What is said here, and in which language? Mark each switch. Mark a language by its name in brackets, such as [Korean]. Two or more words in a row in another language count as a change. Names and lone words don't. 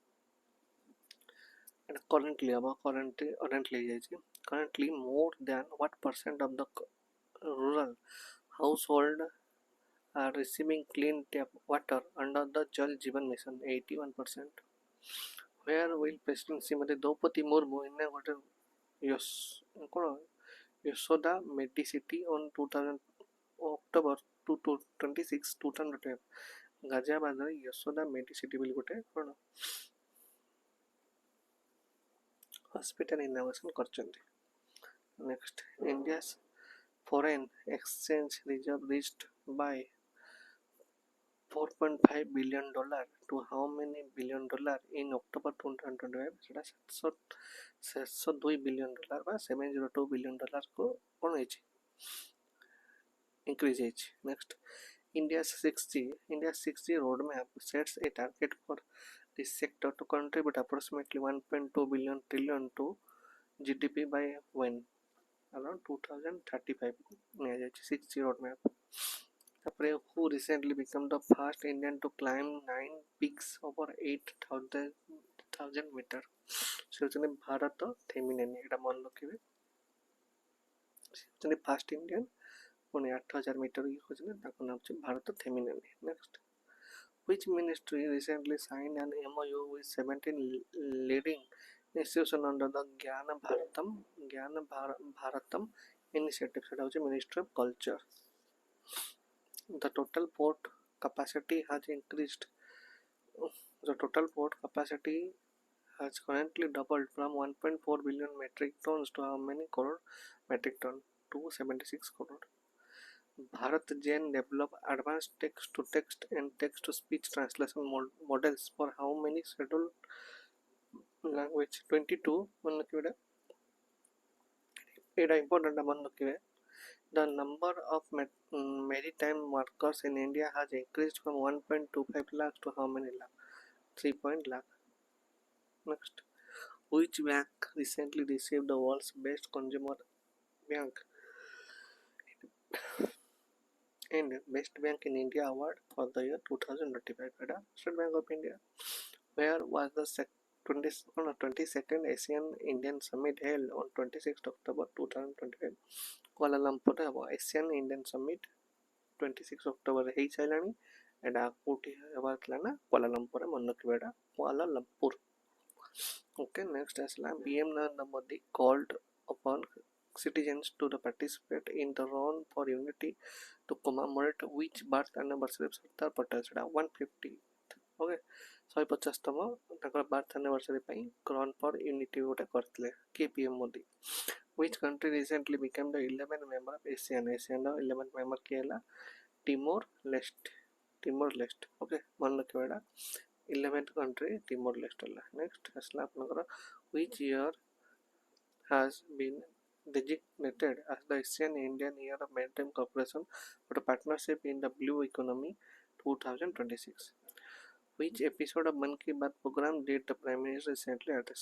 [English] And currently more than what percent of the rural household are receiving clean tap water under the Jal Jeevan Mission? 81%. Where will President Srimati Draupadi Murmu inaugurate Yashoda Medicity on 2000 October 26, 2012? [Odia] ଗାଜିଆବାଦରେ ୟଶୋଦା ମେଡିସିଟି ବୋଲି ଗୋଟେ କ'ଣ [English] hospital innovation [Odia] କରିଛନ୍ତି. ନେକ୍ସଟ, [English] ଇଣ୍ଡିଆ's foreign exchange reserve reached by $4.5 billion to how many billion dollar in October 2025? [Odia] ସେଟା 702 billion ବା 702 billion କୁ କ'ଣ ହେଇଛି? increase ହେଇଛି. [English] Next, India's 6G roadmap sets a target for this sector to contribute approximately 1.2 billion trillion to GDP by when? Around 2035 ନିଆଯାଇଛି 6G roadmap. ତାପରେ who recently became the first Indian to climb 9 peaks over 8,000 meter? [Odia] ସେ ହେଉଛନ୍ତି ଭାରତ ଥେମିନେନି. ଏଇଟା ମନେ ରଖିବେ. ସେ ହେଉଛନ୍ତି [English] first Indian [Odia] ପୁଣି 8,000 ମିଟର ଇଏ କରିଛନ୍ତି, ତାଙ୍କ ନାମ ହେଉଛି ଭାରତ ଥେମିନେନି. ନେକ୍ସଟ, [English] which ministry recently signed an MOU with 17 leading institutions under the Gyan Bharatam initiative? [Odia] ସେଟା ହେଉଛି Ministry of Culture. [English] The total port capacity has increased. The total port capacity has currently doubled from 1.4 billion metric tons to how many crore metric ton? 276 crore. Bharat Jain developed advanced text-to-text and text-to-speech translation models for how many scheduled language? 22. [Hindi] मन रखिए एटा important मन रखिए. [English] The number of maritime workers in India has increased from 1.25 lakhs to how many lakh? 3 lakh. Next, which bank recently received the world's best consumer bank and best bank in India award for the year 2025? State Bank of India. Where was the 22nd Asian Indian Summit held on 26 October 2025? [Odia] Kuala Lumpur ହେବ. Asian Indian Summit 26 October ହେଇସାରିଲାଣି. ଏଇଟା କେଉଁଠି ହେବାର ଥିଲା ନା କୁଆଲା ଲମ୍ପୁରରେ. ମନେ ରଖିବା ଏଇଟା କୁଆଲା ଲମ୍ପୁର. [English] Okay, next ଆସିଲା PM Narendra Modi called upon citizens to participate in the run for unity to commemorate which birth anniversary of Sardar Patel? [Odia] ସେଟା 150. Okay, 150ତମ ତାଙ୍କର [English] birth anniversary [Odia] ପାଇଁ [English] run for unity [Odia] ଗୋଟେ କରିଥିଲେ କିଏ? PM ମୋଦି. [English] Which country recently became the 11th member of ASEAN? [Odia] ASEAN [English] 11th member [Odia] କିଏ ହେଲା? Timor Leste. Okay, ମନେ ରଖିବା ଏଇଟା [English] 11th country [Odia] Timor Leste ହେଲା. [English] Next [Odia] ଆସିଲା ଆପଣଙ୍କର [English] which year has been designated as the Asian Indian Year of Maritime Cooperation for a partnership in the blue economy 2026? Which episode of Man Ki Baat program did the Prime Minister recently address?